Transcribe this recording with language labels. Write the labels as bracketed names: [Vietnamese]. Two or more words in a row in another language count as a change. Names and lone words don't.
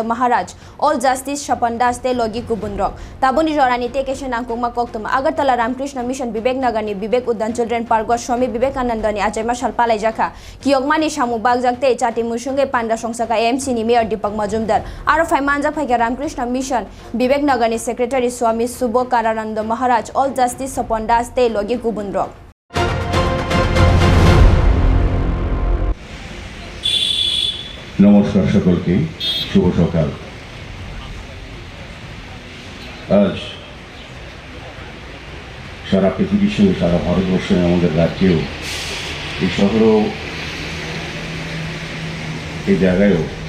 [Kok Borok] Maharaj All Justice Shapandas te logi kubunrok Tabuni jorani te keshan nangkuma koktuma Agartala Ramkrishna Mission Vivek Nagar ni Vivek Uddan Children Park ko Swami Vivekananda ni ache mashal palai jakha Kiyogmani Shamung Bagjak te Chati Mushungai Panda Songsaka AMC ni Mayor Deepak Majumdar aro Faimanjak Phaikya Ramkrishna Mission Vivek Nagar ni Secretary Swami Shubhok Karananda Maharaj All Justice Shapandas te logi kubunrok [Bangla] নমস্কার সকলকে শুভ সকাল আজ সারা পৃথিবীর সঙ্গে সারা ভারতবর্ষে আমাদের রাজ্যেও এই শহরেও এই জায়গায়ও